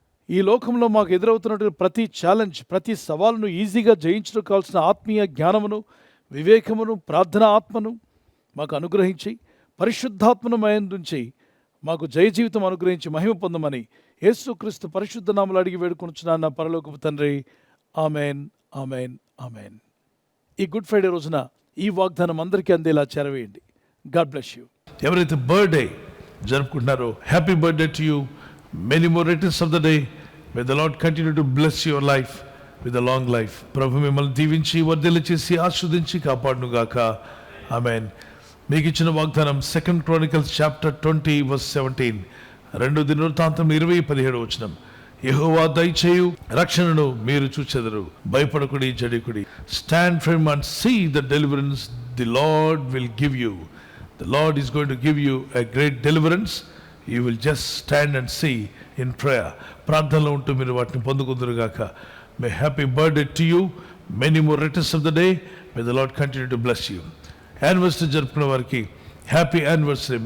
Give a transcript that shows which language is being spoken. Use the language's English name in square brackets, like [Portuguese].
[Telugu] ఈ లోకంలో మాకు ఎదురవుతున్నటువంటి ప్రతి ఛాలెంజ్, ప్రతి సవాలును ఈజీగా జయించడం కావాల్సిన ఆత్మీయ జ్ఞానమును, వివేకమును, ప్రార్థన ఆత్మను మాకు అనుగ్రహించి, పరిశుద్ధాత్మను మయందుంచి మాకు జయ జీవితం అనుగ్రహించి మహిమ పొందమని యేసుక్రీస్తు పరిశుద్ధ నామములో అడిగి వేడుకొనుచున్నాను నా పరలోకపు తండ్రి. Amen, amen, amen. ఈ గుడ్ ఫ్రైడే రోజున ఈ వాగ్దానం అందరికీ అందేలా చేరవేయండి. [English] God bless you. [Telugu] ఎవరైతే birthday జరుపుకుంటున్నారో [English] Happy birthday to you. Many more returns of the day. May the Lord continue to bless your life with a long life. [Telugu] ప్రభు మిమ్మల్ని దీవించి వర్ధిల్ల చేసి ఆశీర్వదించి కాపాడునుగాక. ఆమేన్. మీకు ఇచ్చిన వాగ్దానం 2 Chronicles chapter 20 verse 17. 2 దినవృత్తాంతం 20:17. యెహోవా దయచేయు రక్షణను మీరు చూచెదరు, భయపడకుడి, జడికుడి. [English] Stand firm and see the deliverance the Lord will give you. The Lord is going to give you a great deliverance. You will just stand and see in prayer. [Telugu] ప్రార్థనలో ఉంటూ మీరు వాటిని పొందుకుందురుగాక. [English] May happy birthday to you. Many more returns of the day. May the Lord continue to bless you. [Telugu] Anniversary జరుపుకున్న వారికి happy anniversary.